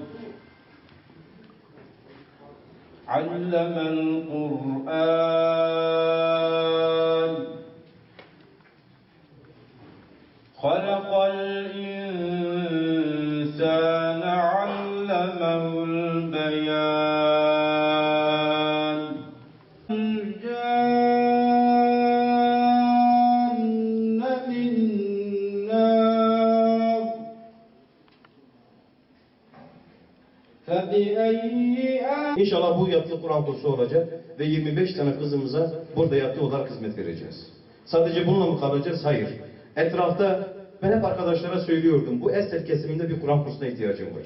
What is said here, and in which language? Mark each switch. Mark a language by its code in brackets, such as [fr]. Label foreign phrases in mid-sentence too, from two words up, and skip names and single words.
[ar] علم القرآن خلق الإنسان علمه البيان الجان من [tr] نار İnşallah bu yatılı Kur'an kursu olacak ve 25 tane kızımıza burada yatılı olarak hizmet vereceğiz. Sadece bununla mı kalacağız? Hayır. Etrafta ben hep arkadaşlara söylüyordum. Bu Esed kesiminde bir Kur'an kursuna ihtiyacım var.